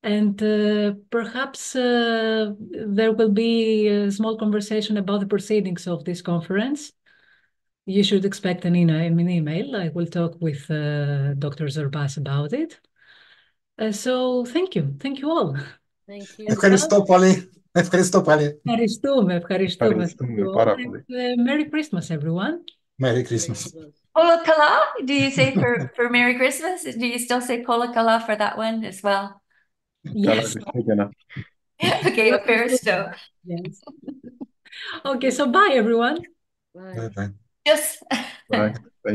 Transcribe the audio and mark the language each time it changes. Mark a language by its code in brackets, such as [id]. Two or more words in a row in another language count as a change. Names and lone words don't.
[en] And perhaps there will be a small conversation about the proceedings of this conference. You should expect an email. I will talk with Dr. Zorbas about it. So thank you. Thank you all. Thank you. [el] Ευχαριστώ πολύ. Ευχαριστώ πολύ. Ευχαριστούμε πάρα πολύ. [en] Merry Christmas, everyone. Merry Christmas. Kola kala, do you say for Merry Christmas? Do you still say kola kala for that one as well? [el] Καλά [en] Yes. [el] Χριστούγεννα. [en] Okay, [el] ευχαριστώ. [en] Yes. Okay, so bye, everyone. Bye. Bye bye. Just Bye.